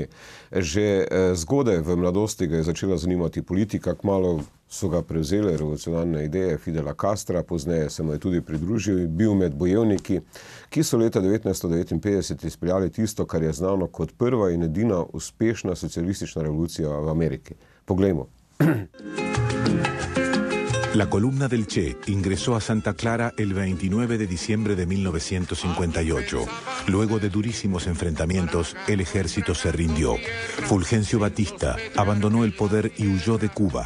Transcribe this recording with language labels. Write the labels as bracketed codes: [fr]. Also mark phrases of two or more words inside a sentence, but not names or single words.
[sl] Že zgodaj v mladosti ga je začela zanimati politika, kmalu so ga prevzele revolucionarne ideje Fidela Castra, pozneje se mu je tudi pridružil in bil med bojevniki, ki so leta 1959 izpeljali tisto, kar je znano kot prva in edina uspešna socialistična revolucija v Ameriki. Poglejmo. [es] La columna del Che ingresó a Santa Clara el 29 de diciembre de 1958. Luego de durísimos enfrentamientos, el ejército se rindió. Fulgencio Batista abandonó el poder y huyó de Cuba.